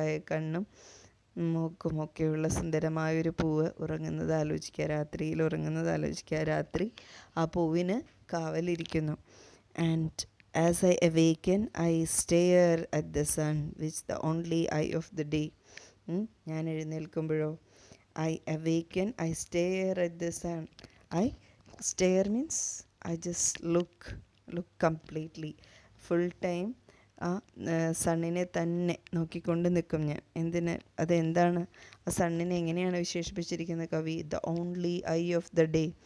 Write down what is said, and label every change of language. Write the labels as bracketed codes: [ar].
[ml] കണ്ണും മൂക്കും ഒക്കെയുള്ള സുന്ദരമായൊരു പൂവ് ഉറങ്ങുന്നത് ആലോചിക്കുക, രാത്രിയിൽ ഉറങ്ങുന്നത് ആലോചിക്കുക. രാത്രി ആ പൂവിന് കാവലിരിക്കുന്നു. [en] And as I awaken I stare at the sun which the only eye of the day. [ml] ഞാൻ എഴുന്നേൽക്കുമ്പോഴോ [en] I awaken I stare at the sun. Stare means I just look completely, full time [ml] ആ സണ്ണിനെ തന്നെ നോക്കിക്കൊണ്ട് നിൽക്കും ഞാൻ. അതെന്താണ്? ആ സണ്ണിനെ എങ്ങനെയാണ് വിശേഷിപ്പിച്ചിരിക്കുന്നത് കവി? [en] The only eye of the day.